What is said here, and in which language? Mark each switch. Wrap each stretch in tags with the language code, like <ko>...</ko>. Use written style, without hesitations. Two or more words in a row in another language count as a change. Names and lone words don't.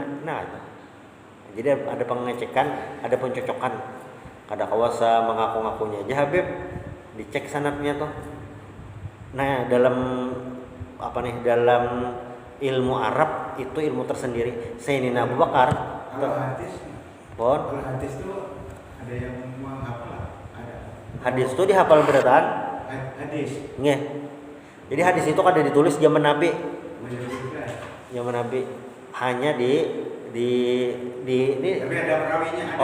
<id>Nah itu. Jadi ada pengecekan, ada pencocokan.</id> <bjn>Kada kawasa mengaku-ngakunya aja Habib, dicek sanadnya tuh.</bjn> <id>Nah dalam dalam ilmu Arab itu ilmu tersendiri. Sayyidina Abu Bakar. Kalau hadis itu ada yang menghafal.</id> <bjn>Hadis itu dihafal berataan.</bjn> <id>Hadis. Nggih. Jadi hadis itu kan ada ditulis zaman Nabi. Zaman Nabi hanya di tapi ada perawinya, ada</id>